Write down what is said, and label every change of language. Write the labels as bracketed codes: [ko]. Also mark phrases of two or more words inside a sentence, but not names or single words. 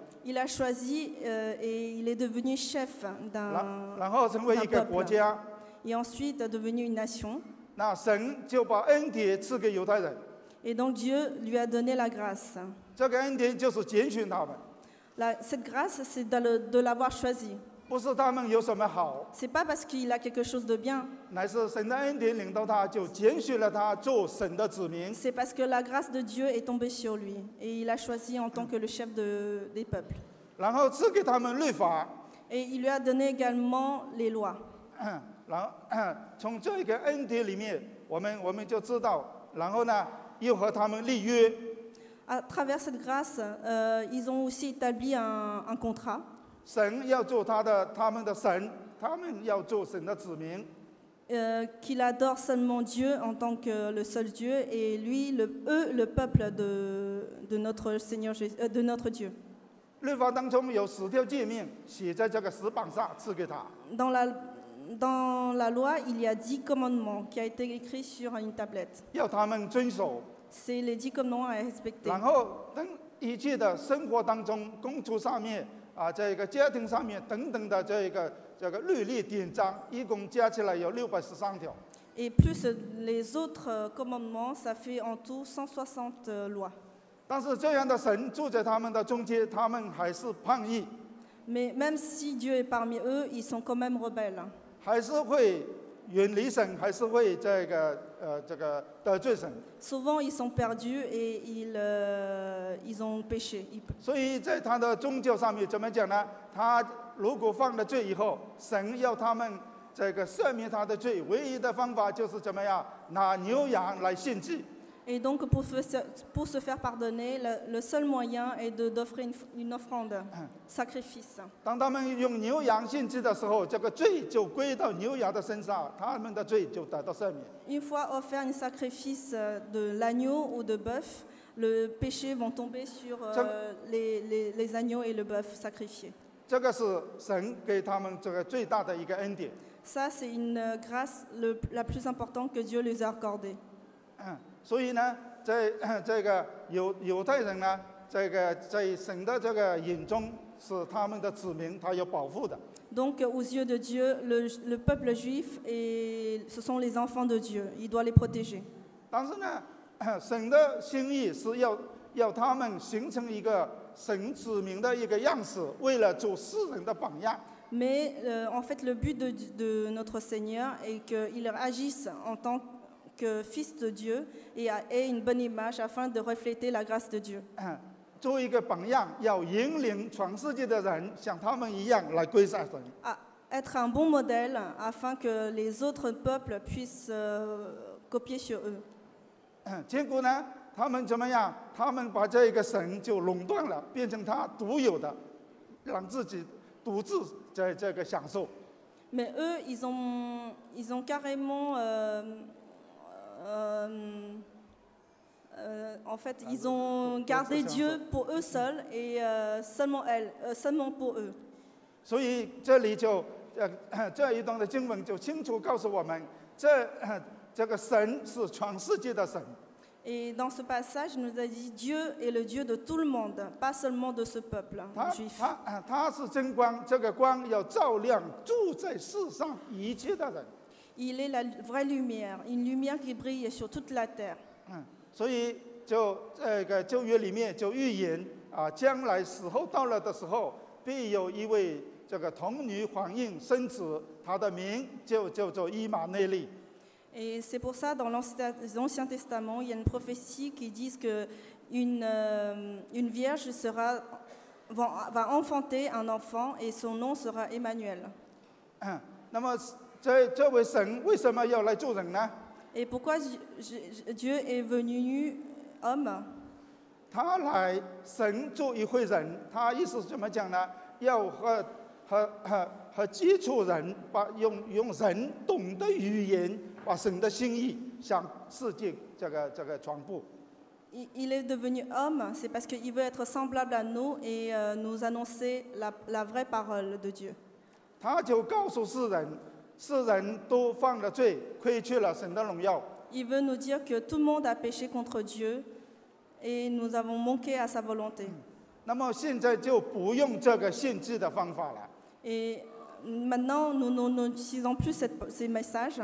[fr] Il a choisi et il est devenu chef [zh] 然后成为一个国家。 [fr] et ensuite devenu une nation. [zh] 那神就把恩典赐给犹太人， [fr] Et donc Dieu lui a donné la grâce. [zh] 这个恩典就是拣选他们， [fr] Cette grâce, c'est de l'avoir choisi. [zh] 不是他们有什么好， [fr] C'est pas parce qu'il a quelque chose de bien, [zh] 乃是神的恩典领到他，就拣选了他做神的子民。 [fr] c'est parce que la grâce de Dieu est tombée sur lui et il a choisi en tant que le chef des peuples. [zh] 然后赐给他们律法， [fr] Et il lui a donné également les lois. [zh] 然后从这个恩典里面，我们就知道，然后呢，又和他们立约。 [fr] À travers cette grâce, ils ont aussi établi un contrat. [zh] 神要做他们的神，他们要做神的子民。 [fr] Qu'il adore seulement Dieu en tant que le seul Dieu et lui, eux, le peuple de notre Seigneur Jésus, de notre Dieu. [zh] 律法当中有10条诫命，写在这个石板上，赐给他。 [fr] Dans la loi, il y a 10 commandements qui ont été écrits sur une tablette. [zh] 要他们遵守。 [fr] C'est les 10 commandements à respecter. [zh] 然后等一切的生活当中、工作上面这个家庭上面等等的这个律例典章，一共加起来有613条。 [fr] Et plus les autres commandements, ça fait en tout 160 lois. [zh] 但是这样的神住在他们的中间，他们还是叛逆， [fr] Mais même si Dieu est parmi eux, ils sont quand même rebelles. [zh] 还是会远离神，还是会这个得罪神。 [fr] Souvent, ils sont perdus et ils ont péché. [zh] 所以在他的宗教上面怎么讲呢？他如果犯了罪以后，神要他们这个赦免他的罪，唯一的方法就是怎么样？拿牛羊来献祭。 [fr] Et donc, pour se faire pardonner, le seul moyen est d'offrir une offrande, sacrifice. [zh] 当他们用牛羊献祭的时候，这个罪就归到牛羊的身上，他们的罪就得到赦免。 [fr] Une fois offert un sacrifice de l'agneau ou de bœuf, le péché vont tomber sur les agneaux et le bœuf sacrifiés. [zh] 这个是神给他们这个最大的一个恩典。 [fr] Ça, c'est une grâce la plus importante que Dieu les a accordée. [zh] 所以呢，在这个犹太人呢，这个在神的这个眼中是他们的子民，他有保护的。 [fr] Donc, aux yeux de Dieu, le peuple juif, ce sont les enfants de Dieu. Il doit les protéger. [zh] 但是呢，神的心意是要他们形成一个神子民的一个样式，为了做世人的榜样。 [fr] Mais en fait, le but de notre Seigneur est qu'il agisse en tant que fils de Dieu et ait une bonne image afin de refléter la grâce de Dieu. [zh] 做一个榜样，要引领全世界的人像他们一样来归向神。 [fr] Être un bon modèle afin que les autres peuples puissent copier sur eux. [zh] 结果呢，他们怎么样？他们把这个神就垄断了，变成他独有的，让自己独自在这个享受。 [fr] Mais eux, ils ont carrément, en fait, ils ont gardé Dieu pour eux seuls et seulement pour eux. [zh] 所以这里就这一段的经文就清楚告诉我们，这个神是全世界的神。 [fr] Et dans ce passage, il nous a dit Dieu est le Dieu de tout le monde, pas seulement de ce peuple juif. [zh] 他是真光，这个光要照亮住在世上一切的人。 [fr] Il est la vraie lumière, une lumière qui brille sur toute la terre. [zh] 所以就这个旧约里面就预言将来时候到了的时候，必有一位这个童女怀孕生子，他的名就叫做以马内利。 [fr] Et c'est pour ça, dans l'Ancien Testament, il y a une prophétie qui dit qu'une vierge va enfanter un enfant et son nom sera Emmanuel. [zh] 那么这位神为什么要来做人呢？ [fr] Et pourquoi Dieu est venu homme? [zh] 他来神做一回人，他意思怎么讲呢？要和接触人，用人懂的语言，把神的心意向世界这个传播。 [fr] Il est devenu homme, c'est parce qu'il veut être semblable à nous et nous annoncer la vraie parole de Dieu. [zh] 他就告诉世人都犯了罪，亏缺了神的荣耀。 [fr] Il veut nous dire que tout le monde a péché contre Dieu et nous avons manqué à sa volonté. [zh] 那么现在就不用这个限制的方法了。 [fr] Et maintenant, nous n'utilisons plus ces messages.